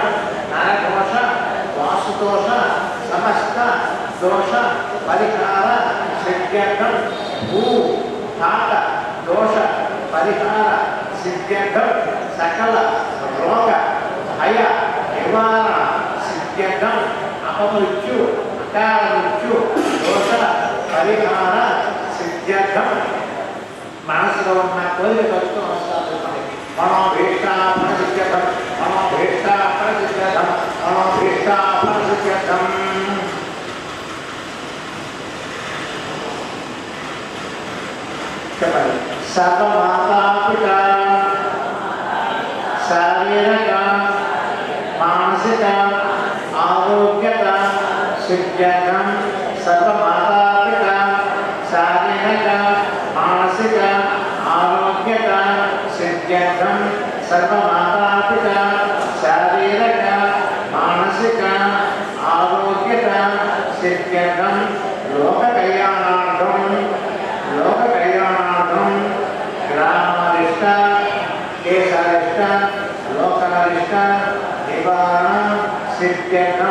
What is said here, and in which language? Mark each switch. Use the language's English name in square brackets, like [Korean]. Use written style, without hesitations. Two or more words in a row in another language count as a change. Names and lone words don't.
[Sanskrit] नरदोष वासुदोष समस्त दोष परिहार सिद्ध्यर्थं भू घात दोष परिहार सिद्ध्यर्थं सकल रोग भय निवारण सिद्ध्यर्थं अपमृत्यु अकाल मृत्यु दोष परिहार सिद्ध्यर्थं [Telugu] మనసులో ఉన్న కోరికలతో నమస్కారం [Sanskrit] మనోభీష్టాపన సిద్ధ్యర్థం మనోభీష్టాపన సిద్ధ్యర్థం మనోభీష్టాపన సిద్ధ్యర్థం చెప్పండి సర్వమాతాపిత శారీరక మానసిక ఆరోగ్యత సిద్ధ్యర్థం సర్వమాతాపిత శారీరక मानसिक आरोग्यता सिद्ध्यर्थं सर्वमातापिता शारीरक मानसिक आरोग्यता सिद्ध्यर्थं लोककल्याणार्थं ग्रामारिष्ट केशारिष्ट लोकारिष्ट निवारण सिद्ध्यर्थं